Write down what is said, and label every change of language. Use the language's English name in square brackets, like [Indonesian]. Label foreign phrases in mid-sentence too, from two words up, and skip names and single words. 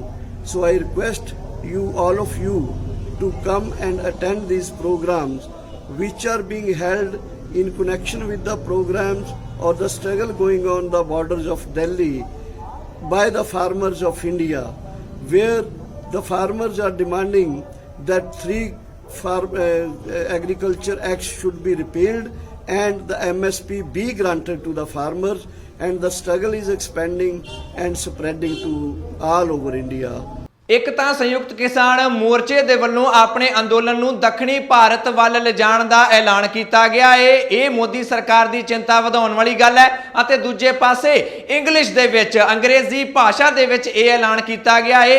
[English] So I request you, all of you, to come and attend these programs which are being held in connection with the programs or the struggle going on the borders of Delhi by the farmers of India, where the farmers are demanding that three agriculture acts should be repealed and the MSP be granted to the farmers, and the struggle is expanding and spreading to all over India. [Punjabi] ਇੱਕ ਤਾਂ ਸੰਯੁਕਤ ਕਿਸਾਨ ਮੋਰਚੇ ਦੇ ਵੱਲੋਂ ਆਪਣੇ ਅੰਦੋਲਨ ਨੂੰ ਦੱਖਣੀ ਭਾਰਤ ਵੱਲ ਲਿਜਾਣ ਦਾ ਐਲਾਨ ਕੀਤਾ ਗਿਆ ਹੈ। ਇਹ ਮੋਦੀ ਸਰਕਾਰ ਦੀ ਚਿੰਤਾ ਵਧਾਉਣ ਵਾਲੀ ਗੱਲ ਹੈ। ਅਤੇ ਦੂਜੇ ਪਾਸੇ ਇੰਗਲਿਸ਼ ਦੇ ਵਿੱਚ ਅੰਗਰੇਜ਼ੀ ਭਾਸ਼ਾ ਦੇ ਵਿੱਚ ਇਹ ਐਲਾਨ ਕੀਤਾ ਗਿਆ ਹੈ।